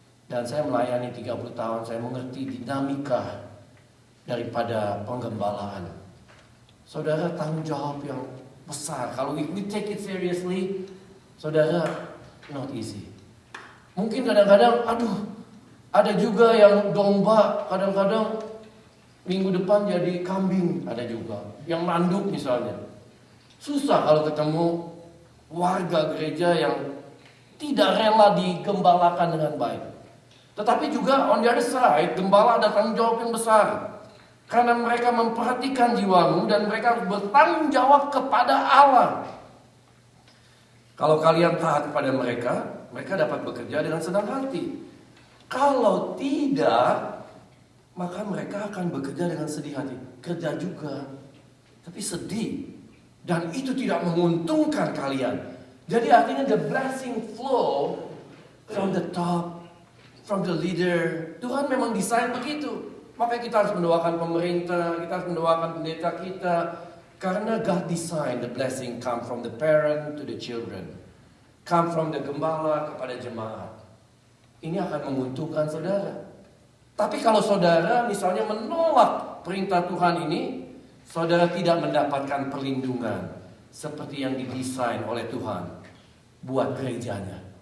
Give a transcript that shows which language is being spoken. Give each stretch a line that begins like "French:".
Indonesian: Dan saya melayani 30 tahun, saya mengerti dinamika daripada penggembalaan. Saudara, tanggung jawab yang besar.
English: Kalau we take it seriously, saudara, not easy.
Indonesian: Mungkin kadang-kadang, ada juga yang domba, kadang-kadang minggu depan jadi kambing, ada juga. Yang manduk misalnya. Susah kalau ketemu warga gereja yang tidak rela digembalakan dengan baik. Tetapi juga
English: on the other side,
Indonesian: gembala ada tanggung jawab yang besar. Karena mereka memperhatikan jiwamu dan mereka bertanggung jawab kepada Allah. Kalau kalian taat kepada mereka, mereka dapat bekerja dengan senang hati. Kalau tidak, maka mereka akan bekerja dengan sedih hati. Kerja juga, tapi sedih. Dan itu tidak menguntungkan kalian. Jadi artinya
English: the blessing flow from the top, from the leader.
Indonesian: Tuhan memang desain begitu. Makanya kita harus mendoakan pemerintah, kita harus mendoakan pendeta kita.
English: Karena God design the blessing come from the parent to the children. Come from the
Indonesian: gembala kepada jemaat. Ini akan menguntungkan saudara. Tapi kalau saudara misalnya menolak perintah Tuhan ini, saudara tidak mendapatkan perlindungan seperti yang didesain oleh Tuhan buat gerejanya.